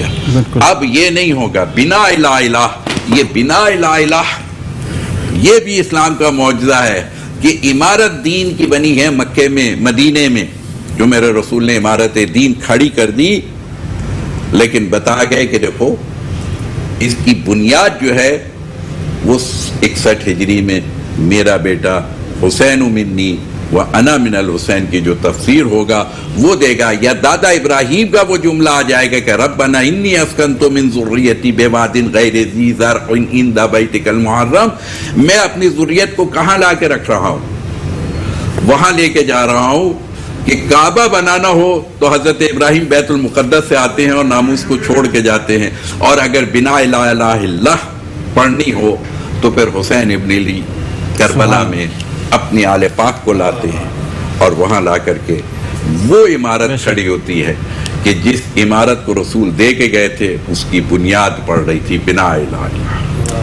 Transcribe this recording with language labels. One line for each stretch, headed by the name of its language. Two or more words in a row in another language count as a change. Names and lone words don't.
Urdu: اب یہ نہیں ہوگا
Arabic: بنا الہ الہ.
Urdu: یہ
Arabic: بنا الہ الہ
Urdu: یہ بھی اسلام کا معجزہ ہے کہ عمارت دین کی بنی ہے مکے میں، مدینے میں، جو میرے رسول نے عمارت دین کھڑی کر دی. لیکن بتا گئے کہ دیکھو اس کی بنیاد جو ہے وہ 61 ہجری میں میرا بیٹا حسین
Arabic: منی و انا من الحسین
Urdu: کی جو تفسیر ہوگا وہ دے گا. یا دادا ابراہیم کا وہ جملہ آ جائے گا کہ
Arabic: ربنا انی اسکنت من ذریتی بواد غیر ذی زرع عند بیتک المحرم،
Urdu: میں اپنی ذریت کو کہاں لا کے رکھ رہا ہوں؟ وہاں لے کے جا رہا ہوں کہ کعبہ بنانا ہو تو حضرت ابراہیم بیت المقدس سے آتے ہیں اور ناموس کو چھوڑ کے جاتے ہیں، اور اگر
Arabic: بنا الہ الا اللہ
Urdu: پڑھنی ہو تو پھر حسین ابن علی کربلا میں اپنی آل پاک کو لاتے ہیں اور وہاں لا کر کے وہ عمارت کھڑی ہوتی ہے کہ جس عمارت کو رسول دے کے گئے تھے اس کی بنیاد پڑ رہی تھی
Arabic: بنا الہ اللہ.